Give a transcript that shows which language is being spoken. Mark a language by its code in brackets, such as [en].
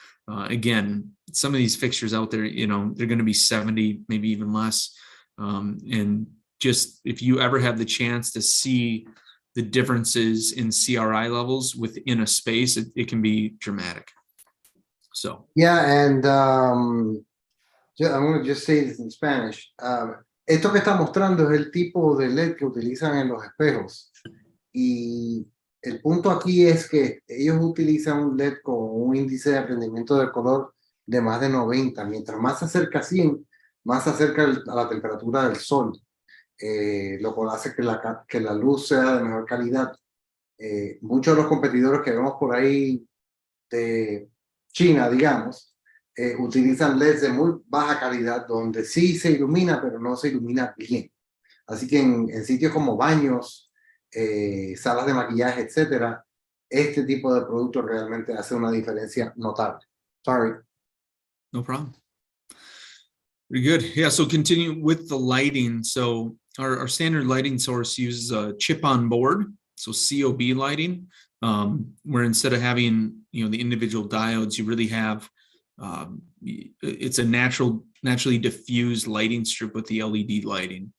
[en] Again, some of these fixtures out there, they're going to be 70, maybe even less. And just if you ever have the chance to see the differences in CRI levels within a space, it can be dramatic. So yeah, and I'm going to just say this in Spanish. [es] Esto que está mostrando es el tipo de LED que utilizan en los espejos. Y el punto aquí es que ellos utilizan un LED con un índice de rendimiento del color de más de 90. Mientras más se acerca a 100, más se acerca a la temperatura del sol, lo cual hace que la luz sea de mejor calidad. Muchos de los competidores que vemos por ahí de China, digamos, utilizan LEDs de muy baja calidad, donde sí se ilumina, pero no se ilumina bien. Así que en sitios como baños, salas de maquillaje, etcétera, este tipo de producto realmente hace una diferencia notable. [en] Sorry. No problem. Pretty good. Yeah, so continue with the lighting. So our standard lighting source uses a chip on board, so COB lighting, where instead of having the individual diodes, you really have it's a naturally diffused lighting strip with the LED lighting.